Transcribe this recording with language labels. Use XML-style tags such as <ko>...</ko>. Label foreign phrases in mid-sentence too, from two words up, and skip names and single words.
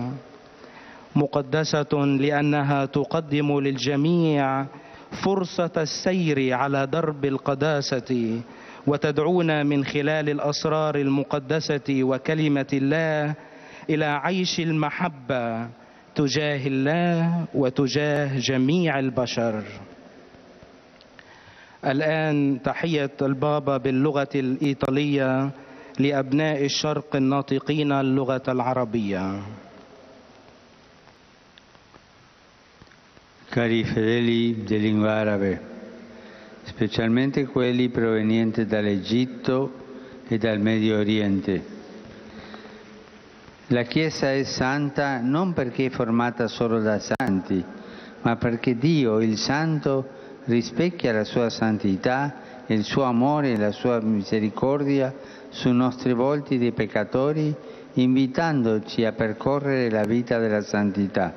<ar>مقدسة لأنها تقدم للجميع فرصة السير على درب القداسة وتدعونا من خلال الأسرار المقدسة وكلمة الله إلى عيش المحبة تجاه الله وتجاه جميع البشر. الآن تحية البابا باللغة الإيطالية لأبناء الشرق الناطقين اللغة العربية.</ar> <it>Cari fedeli di lingua arabe, specialmente quelli provenienti dall'Egitto e dal Medio Oriente. La Chiesa è santa non perché è formata solo da santi, ma perché Dio, il Santo, rispecchia la sua santità, il suo amore e la sua misericordia sui nostri volti di peccatori, invitandoci a percorrere la vita della santità.</it>